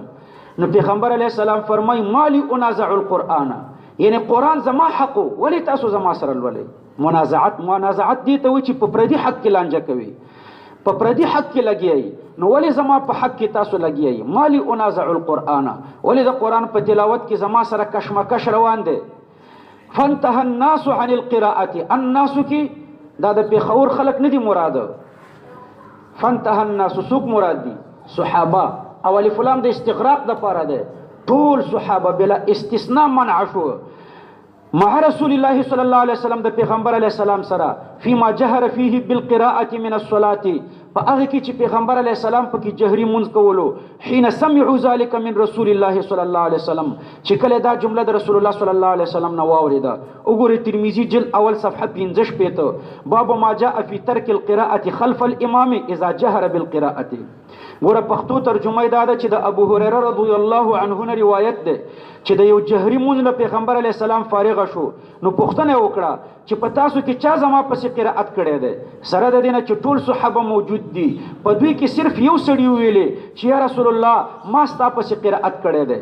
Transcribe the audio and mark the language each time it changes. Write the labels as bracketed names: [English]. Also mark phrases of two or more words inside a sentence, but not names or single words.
[Pashto] نو پیغمبر [Arabic] علیہ السلام [Pashto] فرمای [Arabic] مالی انازع القرآن، [Pashto] یعنی قرآن زما حقو، ولی تاسو زما سره لولئ. منازعت دی ته وایي چې په پردي حق کې لانجه کوي، په پردي حق کې لګیایي. نو ولی زما په حق کې تاسو لګیایي؟ [Arabic] مالی انازع القرآن، [Pashto] ولی د قرآن په تلاوت کې زما سره کشمکش روان دی. [Arabic] فانتهى الناس عن القراءة. [Pashto] الناس کې دا د پیښور خلک نه دي مراد. [Arabic] فانتهى الناس [Pashto] څوک مراد دي؟ صحابه. او الف لام د استغراق د پاره ده، ټول صحابه [Arabic] بلا استثناء [Pashto] منع شو [Arabic] مع رسول الله صلی الله علیه وسلم [Pashto] د پیغمبر [Arabic] علیه السلام [Pashto] سره [Arabic] فيما جهر فيه بالقراءه من الصلاه. [Pashto] په هغه کې چې پیغمبر [Arabic] علیه السلام [Pashto] په کې جهري منځ کولو، [Arabic] حين سمعوا ذلك من رسول الله صلی الله علیه وسلم، [Pashto] چې کله دا جمله د [Arabic] رسول الله صلی الله علیه وسلم [Pashto] نه واوریده. وګورئ ترمذی جلد اول صفحه 15 باب ما جاء في ترك القراءه خلف الامام اذا جهر بالقراءه. ګوره پښتو ترجمه دا ده چې د ابو هريره [Arabic] رضی الله عنه [Pashto] نه روایت ده چې د یو جهري مونږ نه پیغمبر [Arabic] علیه السلام [Pashto] فارغ شو، نو پوښتنه وکړه چې په تاسو کې چا زما پسې قرائت کړی دی؟ سره د دې نه چې ټول صحابه موجود دي، په دوی کې صرف یو سړي ویلې چې [Arabic] یا رسول الله [Pashto] ما ستا پسې قرائت کړی دی.